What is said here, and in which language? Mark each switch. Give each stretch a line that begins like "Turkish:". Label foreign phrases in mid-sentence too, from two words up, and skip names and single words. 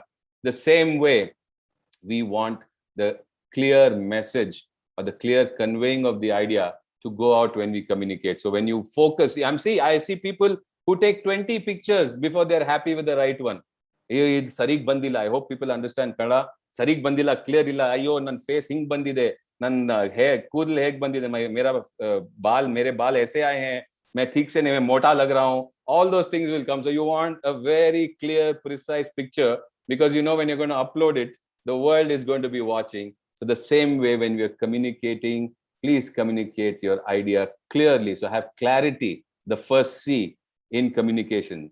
English: The same way, we want the clear message or the clear conveying of the idea to go out when we communicate. So when you focus, I see people who take 20 pictures before they're happy with the right one.
Kannada: ಸರಿಗ್ ಬಂದಿಲ್ಲ.
English: I hope people understand Kannada.
Kannada: ಸರಿಗ್ ಬಂದಿಲ್ಲ, ಕ್ಲಿಯರ್ ಇಲ್ಲ. ಅಯ್ಯೋ, ನನ್ ಫೇಸ್ ಹಿಂಗ್ ಬಂದಿದೆ. ನನ್ ಹೇರ್, ಕೂದ್ಲ್ ಹೆಗ್ ಬಂದಿದೆ.
Hindi: मेरा बाल, मेरे बाल ऐसे आए हैं। मैं ठीक से नहीं, मोटा लग रहा हूँ.
English: All those things will come. So you want a very clear, precise picture, because when you're going to upload it, the world is going to be watching. So the same way, when we're communicating, please communicate your idea clearly. So have clarity, the first C in communication.